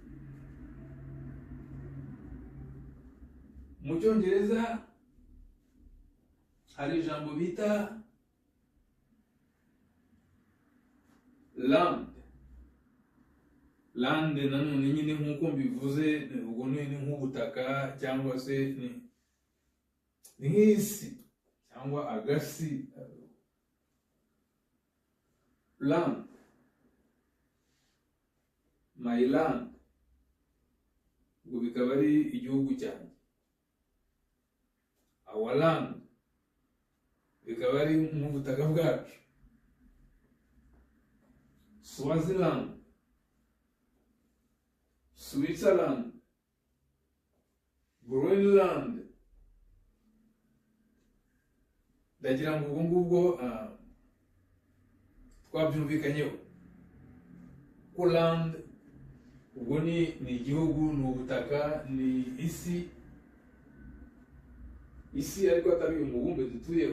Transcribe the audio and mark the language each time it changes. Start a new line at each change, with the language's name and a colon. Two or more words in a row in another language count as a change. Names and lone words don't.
Kinyarwanda: Mu Cyongereza hari ijambo bita land. Land nanone nyine nk'uko mbivuze, ubwo ni nk'ubutaka cyangwa se ni nk'isi cyangwa agasi.
English: Land, my land,
Kinyarwanda: ubwo bikaba ari igihugu cyanjye.
English: Our land,
Kinyarwanda: bikaba ari mu butaka bwacu. Swaziland, Switzerland, Greenland. Ndagira ngo ubwo ngubwo twabyumvikanyeho ko land ubwo ni igihugu, ni ubutaka, ni isi ariko atari umubumbe dutuyeho.